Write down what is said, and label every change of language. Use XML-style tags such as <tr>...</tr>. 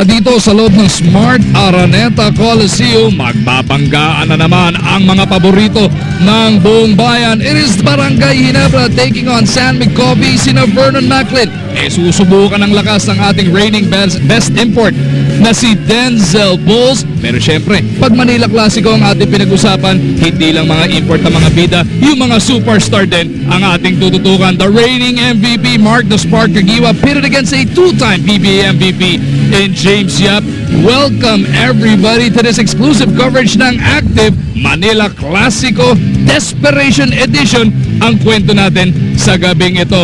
<tl>Dito sa loob ng Smart Araneta Coliseum, magbabanggaan na naman ang mga paborito ng buong bayan.</tl> <en>It is Barangay Ginebra taking on San Mig Coffee.</en> <tl>Sina Vernon Macklin susubukan ang lakas ng ating</tl> <en>reigning best import</en> <tl>na si Denzel Bulls. Pero syempre, pag Manila Clasico ang ating pinag-usapan, hindi lang mga import na mga bida, yung mga superstar din ang ating tututukan.</tl> <en>The reigning MVP Mark the Spark Kagiwa pitted against a two-time PBA MVP in James Yap. Welcome everybody to this exclusive coverage ng Active Manila Clasico Desperation Edition.</en> <tl>Ang kwento natin sa gabing ito.</tl>